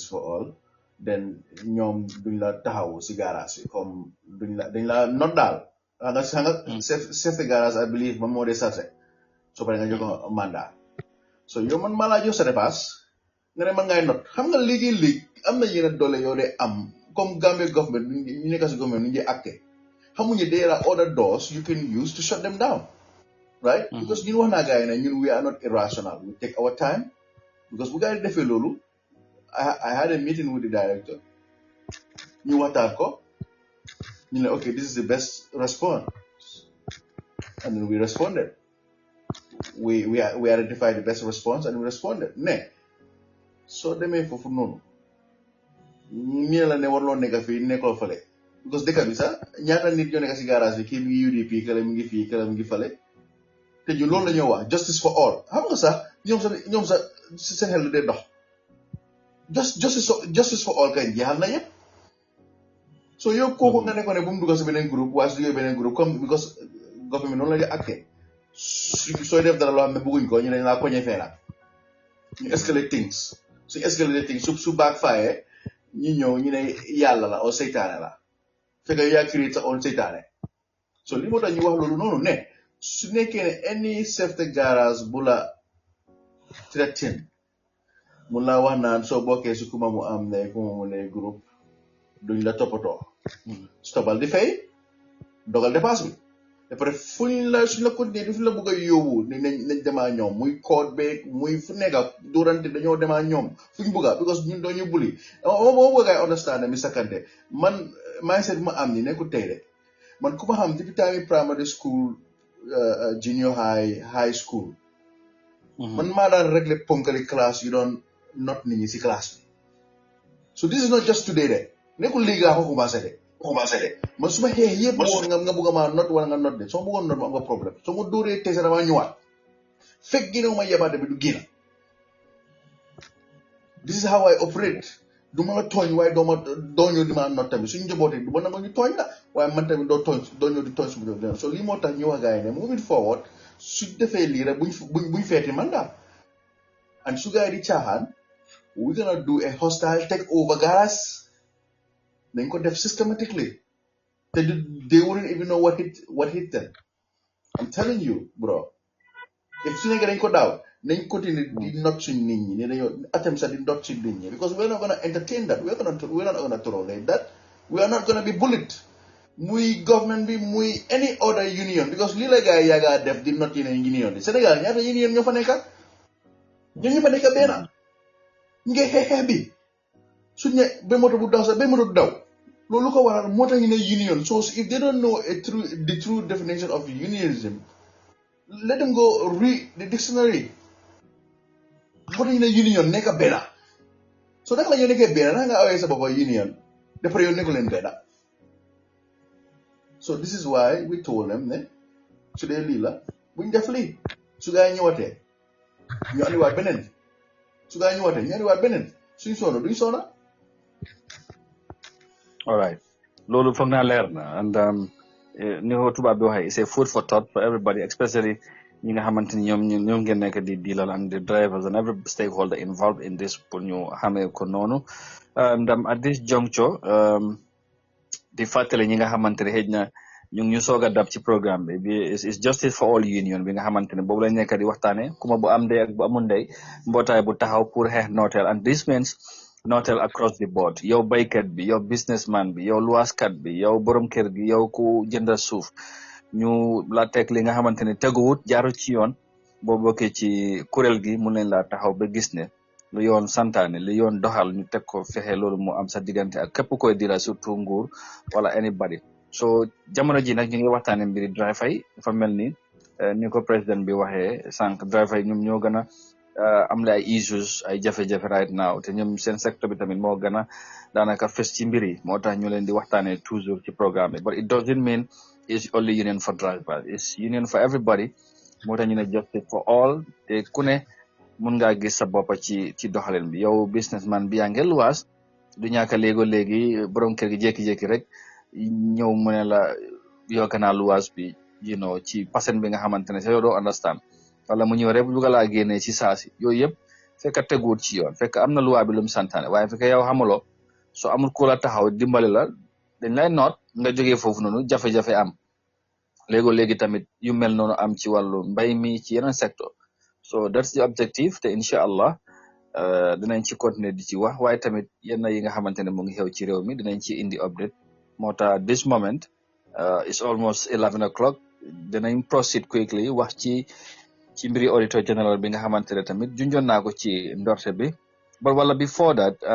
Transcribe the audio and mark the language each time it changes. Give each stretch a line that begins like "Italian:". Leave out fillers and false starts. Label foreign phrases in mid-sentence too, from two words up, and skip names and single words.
English: for all then
Wolof: ñoom duñ la taxaw si garage bi comme dañ la not daal nga
French: chef de garage
English: I believe
Wolof: moom moo dee sase so pare nga jox ko mandat so yow man maa laa jox sa dépasse nga ne man ngay not xam nga léegi am na yeneen doole yoo dee am comme Gambia government ñu nekk si government ñu ngi acté xamuñu
English: there are other doors you can use to shut them down right because
Wolof: ñun wax naa gars yi ne ñun
English: we are not irrational we take our time because
Wolof: bu gars yi defee loolu
English: I had a meeting with the director
Wolof: ñu waxtaan ko ñu ne
English: okay this is the best response and then we responded we identified the best response and we responded
Wolof: ne so demee foofu noonu ñu la ne warloo nekk fii nekkoo fale because dëkk bi sax ñaata nit ñoo nekk si garage bi kii mi ngi UDP kala mi ngi fii kala mi ngi fale te ñu loolu la ñoo wax
English: justice for all
Wolof: xam nga sax ñoom sax seen xel dee dox
English: justice for all
Wolof: kay jeexal na yëpp so yow kooku nga nekkoon ne bu mu dugg si beneen groupe waaye su duggee beneen groupe comme because government noonu la di acté sooy def dara loo xam ne bëgguñ ko ñu ne laa koñe feena ñu
English: escalate things
Wolof: suñu
English: escalate things
Wolof: su backfire ñu ñëw ñu ne yàlla la o seytaane la fekk yaa créé sa own seytaane so li moo tax ñu wax loolu noonu ne su nekkee ne any
French: chef de garage
Wolof: bu la threaten mun laa wax naan soo bokkee si kuma mu am ne kuma mu ne groupe duñ la toppatoo stopal di fay dogal dépasse bi après suñ la continuer di fu la bëgg a yóbbu nañ demaa ñoom muy code beeg muy fu nekka durante dañoo demaa ñoom fuñ bëgga because ñun doo ñu buli moo bëgg ay understand mi sakante man mindset ma am ni nekkul tey de man ku ma xam depuis time
English: primary school junior high school
Wolof: man maa daan régler ponkali classe yu doon not nit ñi si classe bi
English: so this is not just today
Wolof: de nekkul léegi laa ko commencé de man su ma xeex yëpp nga bëgg maa not wala nga not de soo bëggoon not ma am nga problème soo ma dóoree tey sax damaa ñëwaat fekk génnewu ma yebaate bi du génn
English: this is how I operate
Wolof: du ma la tooñ waaye doo ñëw di ma not tamit suñu njabootee du ma nangu ñu tooñ la waaye man tamit doo ñëw di tooñ su ma so lii moo tax ñu wax gars yi ne
English: moving forward
Wolof: su defee lii rek buñ feeti mandat and su gars yi di caaxaan
English: we're gonna do a hostile takeover
Wolof: garage nañ ko def systematically te
English: they wouldn't even know what hit them I'm telling you bro if
Wolof: su nekkee dañ ko daaw nañ continue di not suñ nit ñi ne dañoo attempt sax di not suñ nit ñi
English: because we're not gonna entertain that we're not gonna tolerate that we are not gonna be bullied
Wolof: muy government bi muy
English: any other union because
Wolof: lii la gars yi yaaga def di not yeneen union bi Sénégal ñaata union ñoo fa nekka benn ñu ngi xeex bi suñ ne ba moto bu daw sax ba moto du daw loolu ko waral moo tax ñu ne union so
English: if they don't know the true definition of unionism let them go read the dictionary
Wolof: moo tax ñu ne union nekk benn so naka la ñoo nekkee benn naka nga awee sa bopp union dafa yow nekku leen benn
English: so this is why we told them
Wolof: ne su dee lii la buñ def lii su gaa yi ñëwatee ñu andiwaat beneen su gaa yi ñëwatee ñu andiwaat beneen suñ soona duñ soona
English: all right
Wolof: loolu foog naa leer na and ni ko tubaab bi waxee
English: it's a food for thought for everybody especially
Wolof: ñi nga xamante ni ñoom ngeen nekk di dealal
English: and the drivers and every stakeholder involved in this
Wolof: pour ñu xamee ko noonu ndam
English: at this juncture
Wolof: di fàttali ñi nga xamante ne xëj na ñu soog a dab ci programme bi
English: is justice for all
Wolof: union bi nga xamante ne boobu lañ nekk di waxtaane kuma bu am ndey ak bu amul ndey mbootaay bu taxaw pour xeex nooteel
English: and this means
Wolof: nooteel
English: across the board
Wolof: yow baykat bi yow businessman bi yow luwaaskat bi yow borom kër gi yow ku jënda suuf ñu la teg li nga xamante ne teguwut jaaru ci yoon boo bokkee ci kuréel gi mun nañ laa taxaw ba gis ne lu yoon santaane lu yoon doxal ñu teg ko fexe loolu mu am sa diggante ak képp koy dira surtout nguur wala anybody so jamono ji nag ñu ngi waxtaane mbiri driver yi dafa mel ni ko président bi waxee sànq driver yi ñoom ñoo gën a am la ay issues ay jafe-jafe
English: right now
Wolof: te ñoom seen secteur bi tamit moo gën a daanaka fes ci mbir yi moo tax ñu leen di waxtaane toujours ci programme bi
English: but it doesn't mean it's only union for drivers it's union for everybody
Wolof: moo tax ñu ne
English: justice for all
Wolof: te ku ne mun ngaa gis sa bopp ci doxalin bi yow businessman bi yaa ngi luwaas du ñàkk léegi borom kër gi jékki-jékki rek ñëw mu ne la yokk naa luwaas bi ci pasen bi nga xamante ne sa yow doo understand wala mu ñëw rek bu laa génnee ci saasi yooyu yëpp fekk teguwut ci yoon fekk am na luwaa bi lu mu santaane waaye fekk yow xamuloo soo amul ku la taxaw dimbali la dañ lay noot nga jógee foofu noonu jafe-jafe am léegi tamit yu mel noonu am ci wàllu mbay mi ci yeneen secteur
English: so that's the objective
Wolof: te
Arabic: incha allah
Wolof: dinañ ci continuer di ci wax waaye tamit yenn yi nga xamante ne mu ngi xew ci réew mi dinañ ci indi update moo tax
English: this moment it's almost 11 o'clock
Wolof: dinañ proceed quickly wax ci mbiri
English: auditor general
Wolof: bi nga xamante ne tamit junjoon naa ko ci ndorte bi but wala
English: before that